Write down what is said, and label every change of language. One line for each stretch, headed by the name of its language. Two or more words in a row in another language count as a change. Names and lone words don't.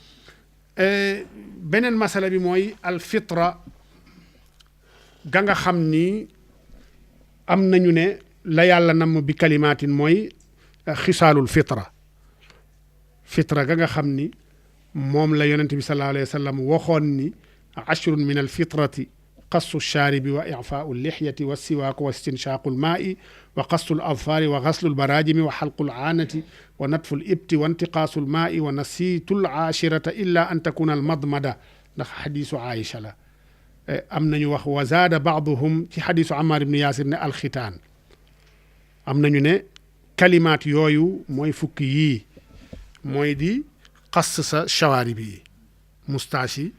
Wolof: beneen masala bi mooy al fitra ga nga xam ni am nañu ne la yàlla namm bi kalimaatin mooy xisaalul fitra ga nga xam ni moom la yonent bi
Arabic: صلى الله عليه وسلم
Wolof: waxoon ni
Arabic: عشر من الفطرة قص الشارب وإعفاء اللحية و السواك و استنشاق الماء و قص الأظفار و غسل البراجم و حلق العانة و نتف الإبط و انتقاص الماء و نسيت العاشرة إلا أن تكون المضمضة
Wolof: ndax xadiisu Aïcha la am nañu wax wa
Arabic: زاد بعضهم
Wolof: ci xadiisu Ammaar ibnu Yaasir ne alxitaan am nañu ne kalimaat yooyu mooy fukki yii mooy di xas sa shawaarib yi moustache yi